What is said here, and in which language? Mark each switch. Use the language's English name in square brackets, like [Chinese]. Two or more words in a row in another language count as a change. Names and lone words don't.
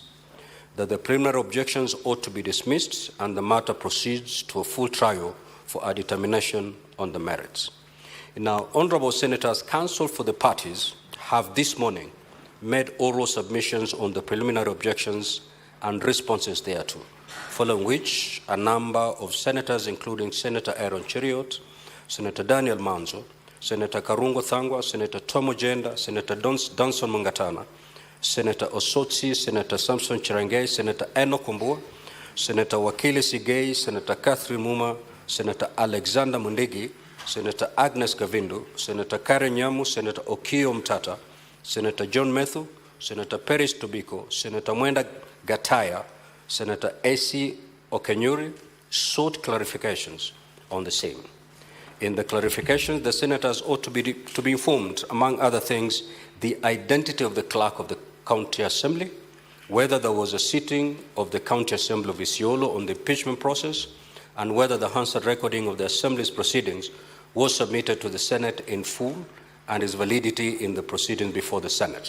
[English] That the preliminary objections ought to be dismissed and the matter proceeds to a full trial for a determination on the merits. Now, Honorable Senators, counsel for the parties have this morning made oral submissions on the preliminary objections and responses thereto, following which a number of senators, including Senator Aaron Cheriot, Senator Daniel Manzo, Senator Karungo Thangwa, Senator Tomo Jenda, Senator Danson Mungatana, Senator Osotsi, Senator Samson Chirangei, Senator Eno Kumbua, Senator Wakili Sigei, Senator Catherine Muma, Senator Alexander Mundigi, Senator Agnes Gavindu, Senator Karen Nyamu, Senator Okio Mtata, Senator John Methu, Senator Peris Tobiko, Senator Mwenda Gataya, Senator A.C. Okenyuri sought clarifications on the same. In the clarifications, the senators ought to be informed, among other things, the identity of the clerk of the County Assembly, whether there was a sitting of the County Assembly of Isiolo on the impeachment process, and whether the Hansard recording of the Assembly's proceedings was submitted to the Senate in full and its validity in the proceedings before the Senate.